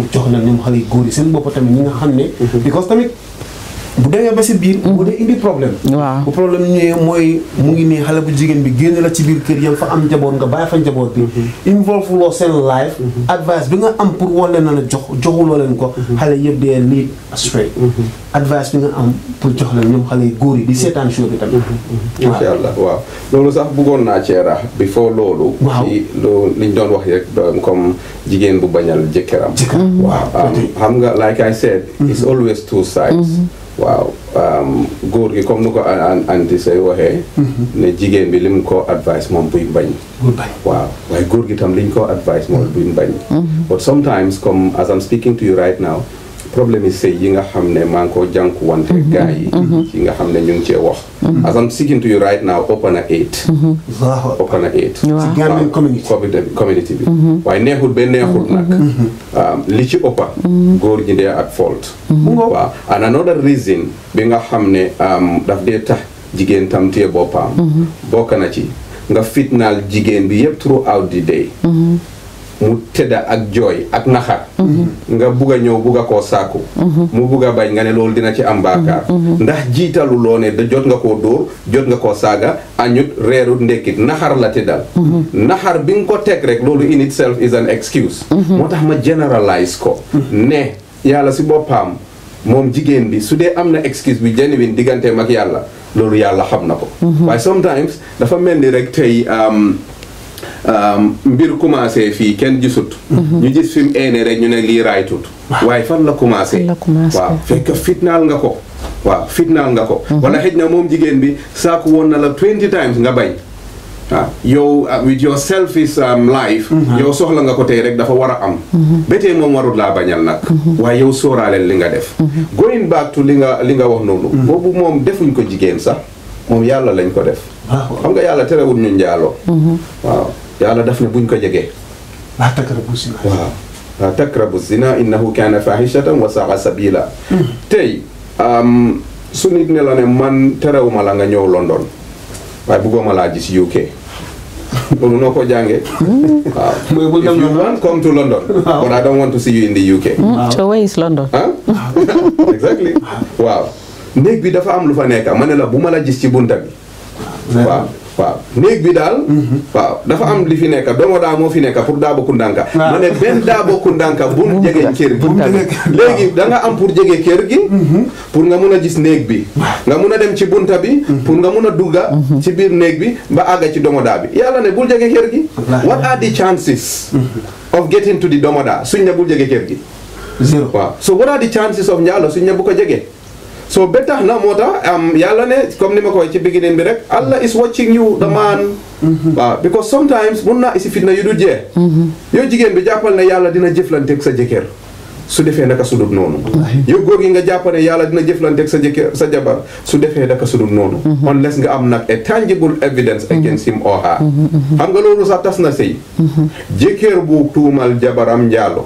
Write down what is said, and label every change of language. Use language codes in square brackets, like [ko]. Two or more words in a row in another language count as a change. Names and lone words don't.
[wo] jox na ñoom xale yu góor yi seen bopp tamit ñi nga xam ne because tamit bu demee ba si biir bu dee indi problème bu problème ñëwee mooy mu ngi nii xale bu jigéen bi génn la ci biir kër yam fa am njaboot nga bàyyi fa njaboot bi involve loo seen life advice bi nga am pour wala na la joxuloo leen ko xale yëpp dee [en] lead astray [wo] advice bi nga am pour jox leen ñoom xale yu góor yi di seetaan show bi tamit [ar] إن شاء الله [wo] waaw loolu sax bëggoon naa cee rax before loolu ci loolu liñ doon wax rek comme jigéen bu bañal jëkkëram waaw xam nga [en] like I said it's always two sides [wo] waaw góor gi comme nu ko anti say waxee ne jigéen bi lim ko advice moom buy bañ waaw waaye góor gi tam liñ ko advice moom buy bañ [en] but sometimes [wo] comme [en] as I'm speaking to you right now [wo] problème yi sëy yi nga xam ne maa ngi ko jànkuwante gars yi yi nga xam ne ñu ngi cee wax [en] as I'm speaking to you right now [wo] ëpp na 8 ëpp na 8 ci Gambian community bi waaye neexul ba neexul nag li ci ëppa góor ñi dee [en] at fault [wo] waaw [en] and another reason [wo] bi nga xam ne daf dee tax jigéen tam téye boppam bokk na ci nga fitnaal jigéen bi yëpp [en] throughout the day [wo] mu tëdda ak jooy ak naxar nga bugg a ñëw bugg a koo sàkku mu bugg a bañ nga ne loolu dina ci am baakaar ndax jiitalu loo ne da jot nga koo dóor jot nga koo saaga añut reerut ndekkit naxar la tëddal naxar bi nga ko teg rek loolu [en] in itself is an excuse [wo] moo tax ma generalize ko ne yàlla si boppam moom jigéen bi su dee am na excuse bi genuine digganteem ak yàlla loolu yàlla xam na ko waaye sometimes dafa mel ni rek tey mbir commencé fii kenn gisut ñu gis fi mu eene rek ñu ne lii raaytut waaye fan la commencé waaw fekk fitnaal nga ko waaw fitnaal nga ko wala xëj na moom jigéen bi saaku woon na la 20 times nga bañ waaw yow [en] with your selfish life [wo] yow soxla nga ko tey rek dafa war a am bétee moom warut laa bañal nag waaye yow sóoraaleel li nga def [en] going back to [wo] li nga wax noonu boobu moom defuñ ko jigéen sax moom yàlla lañ ko def xam nga yàlla terewul ñu njaaloo waaw yàlla daf ne buñ ko jegee [ar] لا تقربوا الزنا [wo] waaw [ar] لا تقربوا الزنا إنه كان فاحشة وساء سبيلا [wo] tey su nit ne la ne man terewuma la nga ñëw London waaye bëgguma laa gis UK loolu noo ko jàngee waaw [en] if you want come to London but I don't want to see you in the UK so where is London [wo] exactly waaw néeg bi dafa am lu fa nekk ma ne la bu ma la gis ci bunta bi waaw néeg bi daal waaw dafa am li fi nekk doomu daa moo fi nekk pour daa bokku ndànka ma ne benn daa bokku ndànka bu mu jege kër gi léegi da nga am pour jege kër gi pour nga mun a gis néeg bi nga mun a dem ci bunta bi pour nga mun a dugga ci biir néeg bi ba àgga ci domoda bi yàlla ne bul jege kër gi [en] what are the chances of getting to the domoda [wo] suñ ne bul jege kër gi [en] zero [wo] waaw [en] so what are the chances of [wo] njaalo suñ ne bu ko jege so ba tax na moo tax yàlla ne comme ni ma ko ci beginning bi rek [en] Allah is watching you the man [wo] waaw because sometimes mun naa isi fitna yu du jeex yow jigéen bi jàppal ne yàlla dina jëflanteeg sa jëkkër su defee naka sudut noonu yow góor gi nga jàppal ne yàlla dina jëflanteeg sa jëkkër sa jabar su defee naka sudut noonu unless nga am nag [en] a tangible evidence against him or her [wo] xam nga loolu sax tas na sëy jëkkër bu tuumal jabaram njaalo